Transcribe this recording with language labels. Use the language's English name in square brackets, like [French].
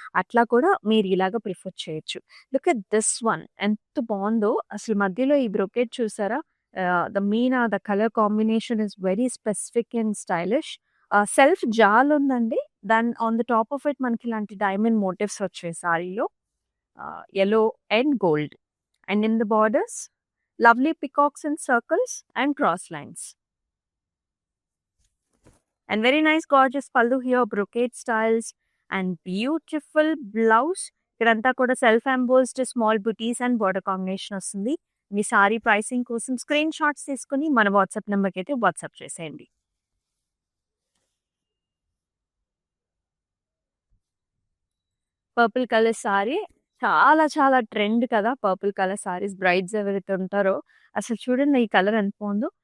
[Telugu] అట్లా కూడా మీరు ఇలాగ ప్రిఫర్ చేయొచ్చు. [English] look at this one [Telugu] ఎంత బావుందో! అసలు మధ్యలో ఈ బ్రొకేట్ చూసారా? [English] The colour combination is very specific and stylish. [Telugu] Self జాల్ ఉందండి. దాన్ [English] on the top of it [Telugu] మనకి ఇలాంటి డైమండ్ మోటివ్స్ వచ్చాయి సారీలో. [English] Yellow and gold. And in the borders, lovely peacocks in circles and cross lines. And very nice gorgeous pallu here, brocade styles and beautiful blouse. [Telugu] ఇక్కడంతా కూడా [English] self embossed small butis and border combination [Telugu] వస్తుంది. మీ sorry pricing కోసం screen shots తీసుకుని మన WhatsApp నెంబర్కి అయితే WhatsApp చేసేయండి. Purple colour sorry చాలా చాలా ట్రెండ్ కదా! పర్పుల్ కలర్ సారీస్ బ్రైడ్స్ ఎవరైతే ఉంటారో అసలు చూడండి ఈ కలర్ ఎంత బావుందో.